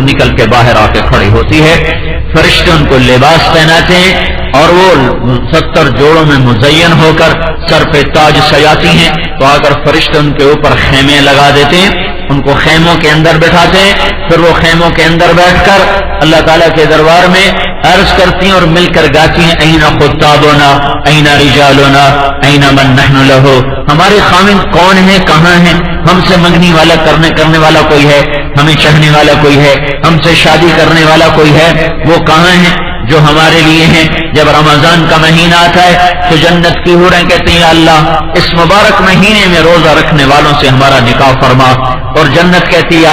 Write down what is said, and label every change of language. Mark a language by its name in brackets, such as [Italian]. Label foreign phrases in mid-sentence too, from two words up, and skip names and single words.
[Urdu] نکل کے باہر آ کے کھڑی ہوتی ہے، فرشتے ان کو لباس پہناتے ہیں اور وہ 70 جوڑوں میں مزین ہو کر سر پہ تاج سجاتی ہیں، تو آ کر فرشتے ان کے اوپر خیمے لگا دیتے ہیں، ان کو خیموں کے اندر بٹھاتے ہیں، پھر وہ خیموں کے اندر بیٹھ کر اللہ تعالیٰ کے دربار میں عرض کرتی ہیں اور مل کر گاتی ہیں، [Arabic] این خطابنا این رجالنا این من نحن لہو، [Urdu] ہمارے خامند کون ہیں، کہاں ہیں، ہم سے منگنی والا کرنے والا کوئی ہے، ہمیں چاہنے والا کوئی ہے، ہم سے شادی کرنے والا کوئی ہے، وہ کہاں ہیں جو ہمارے لیے ہیں۔ جب رمضان کا مہینہ آتا ہے تو جنت کی حوریں کہتی ہیں اللہ اس مبارک مہینے میں روزہ رکھنے والوں سے ہمارا نکاح فرما، اور جنت کہتی ہے